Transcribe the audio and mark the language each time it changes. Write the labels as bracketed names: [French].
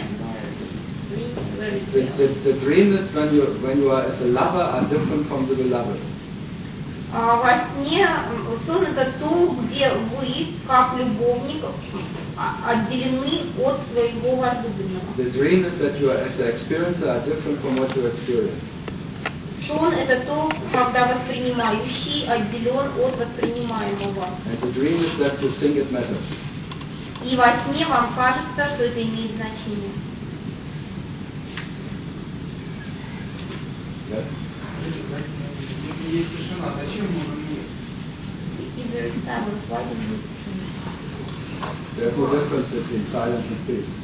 [English] The dream is when you are as a lover are different from the beloved. [Russian] Во сне сон это то, где вы как любовник отделены от своего возлюбленного. [English] The dream is that you are as an experiencer are different from what you experience. [Russian] Сон это то, когда воспринимающий отделен от воспринимаемого. [English] And the dream is that you think it matters. [Russian] И во сне вам кажется, что это имеет значение. Да. Если есть тишина, зачем нужен мир? [English] Is there a silence? There's no difference between silence and peace.